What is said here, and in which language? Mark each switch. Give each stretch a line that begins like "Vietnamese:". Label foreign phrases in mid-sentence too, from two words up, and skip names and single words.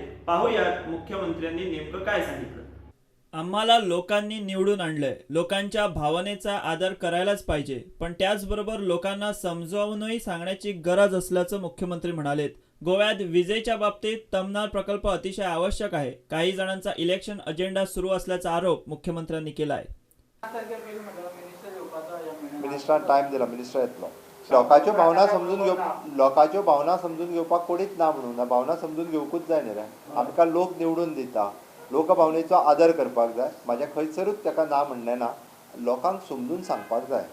Marathi: पाहूयात मुख्यमंत्र्यांनी नेमकं काय सांगितलं. आम्हाला लोकांनी निवडून आणलंय, लोकांच्या भावनेचा आदर करायलाच पाहिजे, पण त्याचबरोबर लोकांना समजावूनही सांगण्याची गरज असल्याचं मुख्यमंत्री म्हणालेत. गोव्यात विजेच्या बाबतीत तमनार प्रकल्प अतिशय आवश्यक आहे. काही जणांचा
English: election agenda
Marathi: सुरू असल्याचा आरोप मुख्यमंत्र्यांनी केलाय.
Konkani: मिनिस्टरान टायम दिला, मिनिस्टर येतलो. लोकांच्यो भावना समजून घेवपाक कोणीच ना म्हणून भावना समजून घेवकूच जाय न्ही रे. आमकां लोक निवडून दिता, लोक भावनेचो आदर करपाक जाय. म्हाजें खंयसरूच ताका ना म्हणलें ना. लोकांक समजून सांगपाक जाय.